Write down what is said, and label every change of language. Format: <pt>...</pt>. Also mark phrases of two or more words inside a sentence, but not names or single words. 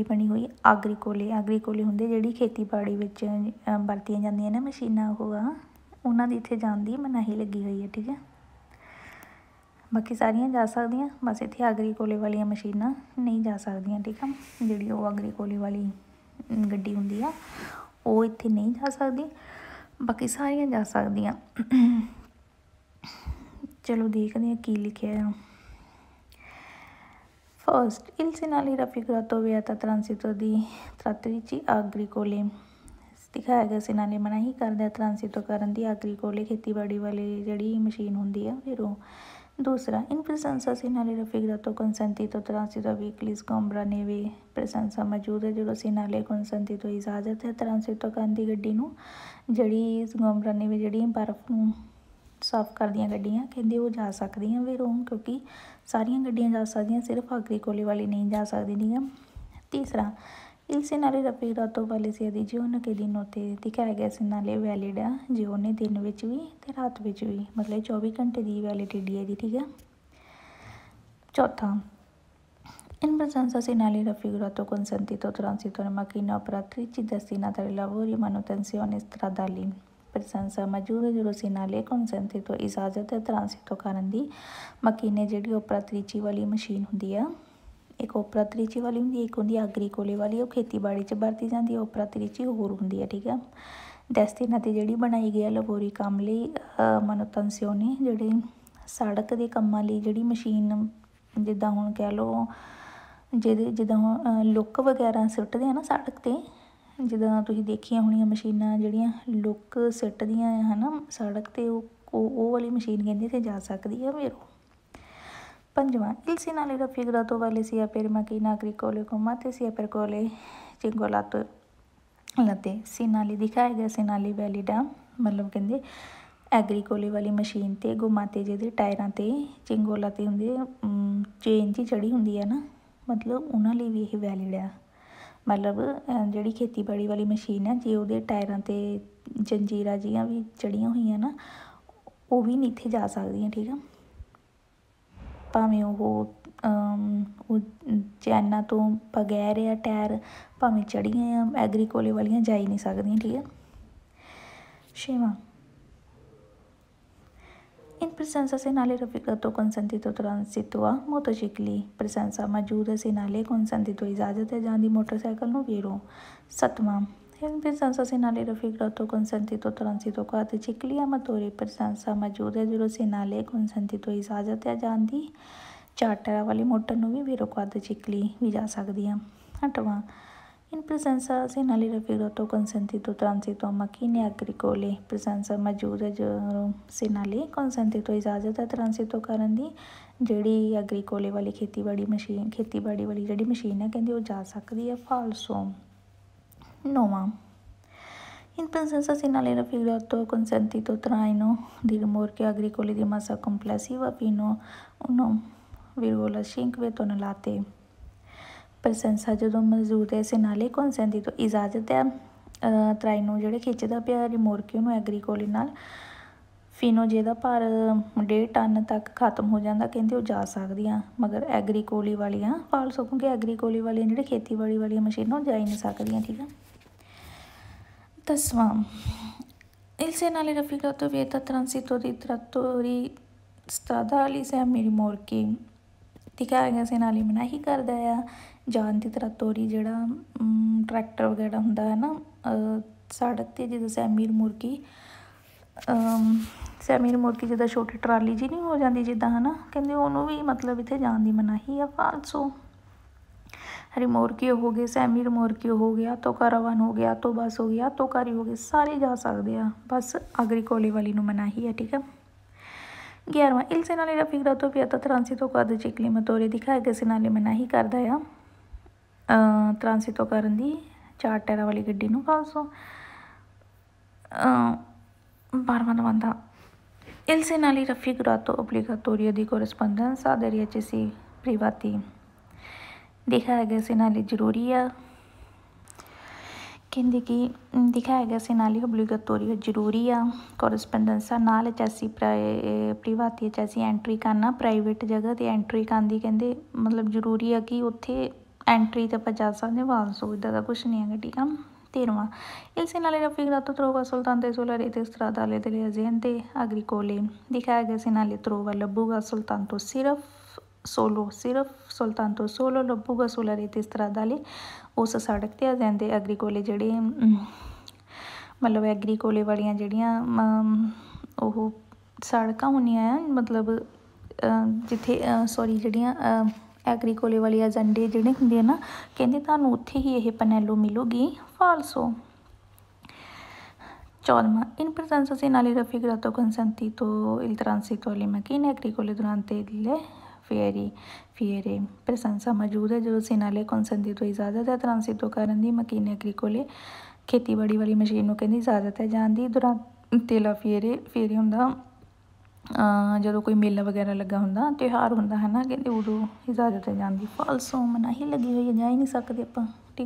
<pa>ਬਣੀ ਹੋਈ ਆਗਰੀਕੋਲੇ ਹੁੰਦੇ ਜਿਹੜੀ ਖੇਤੀਬਾੜੀ ਵਿੱਚ ਵਰਤੀਆਂ ਜਾਂਦੀਆਂ ਨੇ ਮਸ਼ੀਨਾਂ ਉਹ ਆ ਉਹਨਾਂ ਦੀ ਇੱਥੇ ਜਾਣ ਦੀ ਮਨਾਹੀ ਲੱਗੀ ਹੋਈ ਹੈ ਠੀਕ ਹੈ ਬਾਕੀ ਸਾਰੀਆਂ ਜਾ ਸਕਦੀਆਂ ਬਸ ਇੱਥੇ ਆਗਰੀਕੋਲੇ ਵਾਲੀਆਂ ਮਸ਼ੀਨਾਂ ਨਹੀਂ ਜਾ ਸਕਦੀਆਂ ਠੀਕ ਆ ਜਿਹੜੀ ਉਹ ਆਗਰੀਕੋਲੇ ਵਾਲੀ ਗੱਡੀ ਹੁੰਦੀ ਆ ਉਹ ਇੱਥੇ ਨਹੀਂ ਜਾ ਸਕਦੀ ਬਾਕੀ ਸਾਰੀਆਂ ਜਾ ਸਕਦੀਆਂ ਚਲੋ ਦੇਖਦੇ ਹਾਂ ਕੀ ਲਿਖਿਆ ਆ ਫਸਟ</pa> <it>il segnale raffigurato vieta transito di trattrici agricole</it> <pa>ਦਿਖਾਇਆ ਗਿਆ segnale ਮਨਾਹੀ ਕਰਦਾ ਟਰਾਂਸਿਟੋ ਕਰਨ ਦੀ ਆਗਰੀਕੋਲੇ ਖੇਤੀਬਾੜੀ ਵਾਲੀ ਜਿਹੜੀ ਮਸ਼ੀਨ ਹੁੰਦੀ ਆ ਫਿਰ ਉਹ ਦੂਸਰਾ</pa> <it>in presenza segnale raffigurato consentito transito veicoli sgombra neve presenza</it> <pa>ਮੌਜੂਦ ਹੈ ਜਦੋਂ</pa> <it>segnale consentito</it> <pa>ਇਜਾਜ਼ਤ ਹੈ ਟਰਾਂਸਿਟੋ ਕਰਨ ਦੀ ਗੱਡੀ ਨੂੰ ਜਿਹੜੀ</pa> <it>sgombra neve</it> <pa>ਜਿਹੜੀ ਬਰਫ਼ ਨੂੰ ਸਾਫ਼ ਕਰਦੀਆਂ ਗੱਡੀਆਂ, ਕਹਿੰਦੇ ਉਹ ਜਾ ਸਕਦੀਆਂ ਵੀਰੋਂ, ਕਿਉਂਕਿ ਸਾਰੀਆਂ ਗੱਡੀਆਂ ਜਾ ਸਕਦੀਆਂ, ਸਿਰਫ ਅਗਰੀਕੋਲੇ ਵਾਲੀ ਨਹੀਂ ਜਾ ਸਕਦੀ। ਠੀਕ ਹੈ। ਤੀਸਰਾ,</pa> <it>il segnale raffigurato</it> <pa>ਵਾਲੇ</pa> <it>sia di giorno che di notte</it> <pa>ਦਿਖਾਇਆ ਗਿਆ ਸਿਗਨਲ ਵੈਲਿਡ ਆ ਜੇ ਉਹਨੇ ਦਿਨ ਵਿੱਚ ਵੀ ਅਤੇ ਰਾਤ ਵਿੱਚ ਵੀ, ਮਤਲਬ 24 ਘੰਟੇ ਦੀ ਵੈਲਿਡਿਟੀ ਹੈ ਇਹਦੀ। ਠੀਕ ਹੈ। ਚੌਥਾ,</pa> <it>in presenza segnale raffigurato consentito transito alla macchina operatrice destinata ai lavori e manutenzione stradali।</it> <pa>presenza ਮੌਜੂਦ ਜਦੋਂ</pa> <it>segnale consentito</it> <pa>ਇਜਾਜ਼ਤ ਹੈ ਟਰਾਂਸਿਟੋ ਕਰਨ ਦੀ ਮਕੀਨੇ ਜਿਹੜੀ ਓਪਰਾਤਰੀਚੀ ਵਾਲੀ ਮਸ਼ੀਨ ਹੁੰਦੀ ਆ, ਇੱਕ ਓਪਰਾਤਰੀਚੀ ਵਾਲੀ ਹੁੰਦੀ ਹੈ, ਇੱਕ ਹੁੰਦੀ ਅਗਰੀਕੋਲੇ ਵਾਲੀ, ਉਹ ਖੇਤੀਬਾੜੀ 'ਚ ਵਰਤੀ ਜਾਂਦੀ ਹੈ। ਓਪਰਾਤਰੀਚੀ ਹੋਰ ਹੁੰਦੀ ਹੈ। ਠੀਕ ਹੈ। ਡੈਸਟੀਨਾ 'ਤੇ ਜਿਹੜੀ ਬਣਾਈ ਗਈ ਹੈ ਲਬੋਰੀ ਕੰਮ ਲਈ, ਮਨੋਤਨਸਿਓਨੀ ਜਿਹੜੇ ਸੜਕ ਦੇ ਕੰਮਾਂ ਲਈ ਜਿਹੜੀ ਮਸ਼ੀਨ, ਜਿੱਦਾਂ ਹੁਣ ਕਹਿ ਲਓ ਜਿੱਦਾਂ ਹੁਣ ਲੁੱਕ ਵਗੈਰਾ ਸੁੱਟਦੇ ਆ ਨਾ ਸੜਕ 'ਤੇ, ਜਿੱਦਾਂ ਤੁਸੀਂ ਦੇਖੀਆਂ ਹੋਣੀਆਂ ਮਸ਼ੀਨਾਂ ਜਿਹੜੀਆਂ ਲੁੱਕ ਸੁੱਟਦੀਆਂ ਹੈ ਨਾ ਸੜਕ 'ਤੇ, ਉਹ ਵਾਲੀ ਮਸ਼ੀਨ ਕਹਿੰਦੇ ਇੱਥੇ ਜਾ ਸਕਦੀ ਆ ਵੀਰੋ। ਪੰਜਵਾਂ,</pa> <it>il segnale raffigurato vale sia per macchina agricole come te sia per quelle cingolato latte।</it> <pa>segnale ਦਿਖਾਇਆ ਗਿਆ segnale ਵੈਲਿਡ ਆ, ਮਤਲਬ ਕਹਿੰਦੇ ਐਗਰੀਕੋਲੇ ਵਾਲੀ ਮਸ਼ੀਨ 'ਤੇ ਗੁਮਾਤੇ ਜਿਹਦੇ ਟਾਇਰਾਂ 'ਤੇ ਚਿੰਗੋਲਾ 'ਤੇ ਹੁੰਦੇ ਚੇਨ 'ਚ ਚੜੀ ਹੁੰਦੀ ਹੈ ਨਾ, ਮਤਲਬ ਉਹਨਾਂ ਲਈ ਵੀ ਇਹ ਵੈਲਿਡ ਆ। ਮਤਲਬ ਜਿਹੜੀ ਖੇਤੀਬਾੜੀ ਵਾਲੀ ਮਸ਼ੀਨ ਹੈ, ਜੇ ਉਹਦੇ ਟਾਇਰਾਂ 'ਤੇ ਜੰਜੀਰਾਂ ਜਿਹੀਆਂ ਵੀ ਚੜੀਆਂ ਹੋਈਆਂ ਨਾ, ਉਹ ਵੀ ਨਹੀਂ ਇੱਥੇ ਜਾ ਸਕਦੀਆਂ। ਠੀਕ ਆ। ਭਾਵੇਂ ਉਹ ਚੈਨਾਂ ਤੋਂ ਬਗੈਰ ਆ ਟਾਇਰ, ਭਾਵੇਂ ਚੜੀਆਂ ਆ, ਐਗਰੀਕੋਲੇ ਵਾਲੀਆਂ ਜਾ ਹੀ ਨਹੀਂ ਸਕਦੀਆਂ। ਠੀਕ ਹੈ। ਛੇਵਾਂ,</pa> <it>in presenza segnale raffigurato consentito transito a motocicli।</it> <pa>presenza ਮੌਜੂਦ</pa> <it>segnale consentito</it> <pa>ਇਜਾਜ਼ਤ ਹੈ ਜਾਣ ਦੀ ਮੋਟਰਸਾਈਕਲ ਨੂੰ ਵੀਰੋ। ਸੱਤਵਾਂ,</pa> <it>in presenza segnale raffigurato consentito transito quadricicli a motori।</it> <pa>presenza ਮੌਜੂਦ ਹੈ ਜਦੋਂ</pa> <it>segnale consentito</it> <pa>ਇਜਾਜ਼ਤ ਹੈ ਜਾਣ ਦੀ ਚਾਰ ਟਾਇਰਾਂ ਵਾਲੀ ਮੋਟਰ ਨੂੰ ਵੀ ਵੀਰੋ quadricicli ਵੀ ਜਾ ਸਕਦੀ ਆ। ਅੱਠਵਾਂ,</pa> <it>in presenza segnale raffigurato consentito transito a macchine agricole।</it> <pa>presenza ਮੌਜੂਦ ਹੈ ਜਦੋਂ</pa> <it>segnale consentito</it> <pa>ਇਜਾਜ਼ਤ ਹੈ ਟਰਾਂਸਿਟੋ ਕਰਨ ਦੀ ਜਿਹੜੀ ਐਗਰੀਕੋਲੇ ਵਾਲੀ ਖੇਤੀਬਾੜੀ ਵਾਲੀ ਜਿਹੜੀ ਮਸ਼ੀਨ ਹੈ ਕਹਿੰਦੇ ਉਹ ਜਾ ਸਕਦੀ ਹੈ। ਫਾਲਸੋ। ਨੌਵਾਂ,</pa> <it>in presenza segnale raffigurato consentito traino di rimorchio agricole di massa complessiva fino 1,5 tonnellate।</it> <pa>presenza ਜਦੋਂ ਮੌਜੂਦ ਹੈ</pa> <it>segnale consentito</it> <pa>ਇਜਾਜ਼ਤ ਹੈ ਟਰਾਈਨੋ ਜਿਹੜੇ ਖਿੱਚਦਾ ਪਿਆ ਰਿਮੋਰਕਿਓ ਨੂੰ ਐਗਰੀਕੋਲੇ ਨਾਲ, ਫੀਨੋ ਜਿਹਦਾ ਭਾਰ 1.5 ਟਨ ਤੱਕ ਖਤਮ ਹੋ ਜਾਂਦਾ, ਕਹਿੰਦੇ ਉਹ ਜਾ ਸਕਦੀਆਂ, ਮਗਰ ਐਗਰੀਕੋਲੇ ਵਾਲੀਆਂ ਫਾਲਸੋ, ਕਿਉਂਕਿ ਐਗਰੀਕੋਲੇ ਵਾਲੀਆਂ ਜਿਹੜੇ ਖੇਤੀਬਾੜੀ ਵਾਲੀਆਂ ਮਸ਼ੀਨਾਂ ਉਹ ਜਾ ਹੀ ਨਹੀਂ ਸਕਦੀਆਂ। ਠੀਕ ਆ। 10ਵਾਂ,</pa> <it>il segnale raffigurato vieta transito di trattori stradali semi rimorchi।</it> <pa>ਦਿਖਾਇਆ ਗਿਆ segnale ਮਨਾਹੀ ਕਰਦਾ ਆ ਜਾਣ ਦੀ ਟਰੈਕਟੋਰੀ ਜਿਹੜਾ ਟਰੈਕਟਰ ਵਗੈਰਾ ਹੁੰਦਾ ਹੈ ਨਾ ਸੜਕ 'ਤੇ, ਜਿੱਦਾਂ ਸੈਮੀ ਰਿਮੋਰਕੀ ਜਿੱਦਾਂ ਛੋਟੀ ਟਰਾਲੀ ਜੀ ਨਹੀਂ ਹੋ ਜਾਂਦੀ ਜਿੱਦਾਂ ਹੈ ਨਾ, ਕਹਿੰਦੇ ਉਹਨੂੰ ਵੀ ਮਤਲਬ ਇੱਥੇ ਜਾਣ ਦੀ ਮਨਾਹੀ ਆ। ਫਾਲਸੋ। ਰਿਮੋਰਕੀਓ ਹੋ ਗਏ, ਸੈਮੀ ਰਿਮੋਰਕੀਓ ਹੋ ਗਿਆ, ਆਟੋ ਕਾਰਾਵਾਨ ਹੋ ਗਿਆ, ਆਟੋ ਬੱਸ ਹੋ ਗਿਆ, ਆਟੋ ਕਾਰੀ ਹੋ ਗਏ, ਸਾਰੇ ਜਾ ਸਕਦੇ ਆ, ਬਸ ਅਗਰੀਕੋਲੇ ਵਾਲੀ ਨੂੰ ਮਨਾਹੀ ਹੈ। ਠੀਕ ਆ। 11ਵਾਂ,</pa> <it>il segnale raffigurato vieta transito quadricicli motori।</it> <pa>ਦਿਖਾਇਆ ਗਿਆ segnale ਮਨਾਹੀ ਕਰਦਾ ਆ ਟਰਾਂਸਿਟੋ ਕਰਨ ਦੀ ਚਾਰ ਟਾਇਰਾਂ ਵਾਲੀ ਗੱਡੀ ਨੂੰ। ਫਾਲਸੋ। 12ਵਾਂ ਬੰਦਾ,</pa> <it>il segnale raffigurato obbligatorio di corrispondenza degli accessi privati।</it> <pa>ਦਿਖਾਇਆ ਗਿਆ segnale ਜ਼ਰੂਰੀ ਆ, ਕਹਿੰਦੇ ਕਿ ਦਿਖਾਇਆ ਗਿਆ</pa> <it>segnale obbligatorio</it> <pa>ਜ਼ਰੂਰੀ ਆ ਕੋਰਸਪੋਂਡੈਂਸਾ ਨਾਲ</pa> <it>accessi privati</it> <pa>ਚੈਸੀ ਐਂਟਰੀ ਕਰਨਾ, ਪ੍ਰਾਈਵੇਟ ਜਗ੍ਹਾ 'ਤੇ ਐਂਟਰੀ ਕਰਨ ਦੀ ਕਹਿੰਦੇ ਮਤਲਬ ਜ਼ਰੂਰੀ ਆ ਕਿ ਉੱਥੇ ਐਂਟਰੀ 'ਤੇ ਆਪਾਂ ਜਾ ਸਕਦੇ। ਫਾਲਸੋ, ਇੱਦਾਂ ਦਾ ਕੁਛ ਨਹੀਂ ਹੈਗਾ। ਠੀਕ ਆ। 13ਵਾਂ,</pa> <it>il segnale raffigurato trova soltanto sulla rete stradale delle aziende agricole।</it> <pa>ਦਿਖਾਇਆ ਗਿਆ</pa> <it>segnale trova</it> <pa>ਲੱਭੂਗਾ</pa> <it>soltanto soltanto</it> <pa>ਲੱਭੂਗਾ</pa> <it>sulla rete stradale</it> <pa>ਉਸ ਸੜਕ 'ਤੇ</pa> <it>aziende agricole</it> <pa>ਜਿਹੜੇ ਮਤਲਬ ਐਗਰੀਕੋਲੇ ਵਾਲੀਆਂ ਜਿਹੜੀਆਂ ਉਹ ਸੜਕਾਂ ਹੁੰਦੀਆਂ ਆ, ਮਤਲਬ ਜਿੱਥੇ ਜਿਹੜੀਆਂ ਐਗਰੀਕੋਲੇ ਵਾਲੀ ਏਜੰਡੇ ਜਿਹੜੇ ਹੁੰਦੇ ਆ ਨਾ, ਕਹਿੰਦੇ ਤੁਹਾਨੂੰ ਉੱਥੇ ਹੀ ਇਹ ਪਨੈਲੋ ਮਿਲੂਗੀ। ਫਾਲਸੋ। 14ਵਾਂ,</pa> <it>in presenza segnale raffigurato consentito il transito alle macchine agricole durante le fiere।</it> <pa>presenza ਮੌਜੂਦ ਹੈ ਜਦੋਂ</pa> <it>segnale consentito</it> <pa>ਇਜਾਜ਼ਤ ਹੈ ਟਰਾਂਸਿਟੋ ਕਰਨ ਦੀ</pa> <it>macchine agricole</it> <pa>ਖੇਤੀਬਾੜੀ ਵਾਲੀ ਮਸ਼ੀਨ ਨੂੰ ਕਹਿੰਦੀ ਇਜਾਜ਼ਤ ਹੈ ਜਾਣ ਦੀ।</pa> <it>durante la fiere</it> <pa>ਹੁੰਦਾ ਜਦੋਂ ਕੋਈ ਮੇਲਾ ਵਗੈਰਾ ਲੱਗਾ ਹੁੰਦਾ, ਤਿਉਹਾਰ ਹੁੰਦਾ ਹੈ ਨਾ, ਕਹਿੰਦੇ ਉਦੋਂ ਇਜਾਜ਼ਤ ਹੈ ਜਾਣ ਦੀ। ਫਾਲਸੋ ਮਨਾਹੀ ਲੱਗੀ ਹੋਈ ਹੈ, ਜਾ ਹੀ ਨਹੀਂ ਸਕਦੇ ਆਪਾਂ, ਠੀਕ।</pa>